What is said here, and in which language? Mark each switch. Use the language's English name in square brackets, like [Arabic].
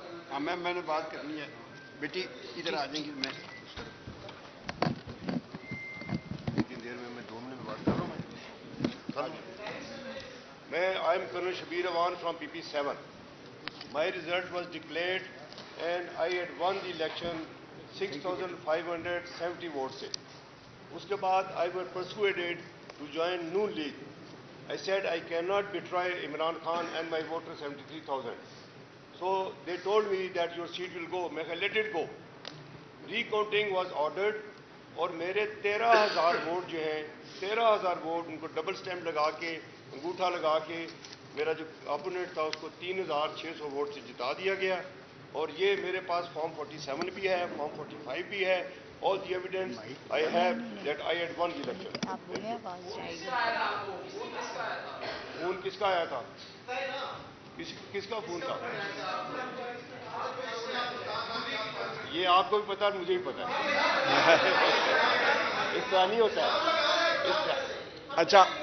[Urdu] ہاں میم, میں نے بات کرنی ہے. بیٹی ادھر آ جائیں گی. میں اتنی دیر میں 2 منٹ میں بات کر رہا ہوں. [English] میں I am colonel Shabbir Awan from P P 7. My result was declared and I had won the election 6,570 [Urdu] vote سے. اس کے بعد [English] I were persuaded to join Noon League. I said I cannot betray Imran Khan and my voter 73,000. So they told me that your seat will go. [Urdu] میں کہا [English] let it go. Recounting was ordered [Urdu] اور میرے 13,000 vote جو ہیں 13,000 vote ان کو double stamp لگا کے انگوٹھا لگا کے میرا جو اپوننٹ تھا اس کو 3,600 ووٹ سے جتا دیا گیا. اور یہ میرے پاس فارم 47 بھی ہے, فارم 45 بھی ہے. [English] All the evidence I have that I had won the election. [Urdu] آپ بولیں, آواز جائے گی. فون کس کا آیا تھا؟ کس کا فون تھا؟ یہ آپ کو بھی پتا ہے, مجھے بھی پتا ہے. اس طرح نہیں ہوتا ہے. اس طرح اچھا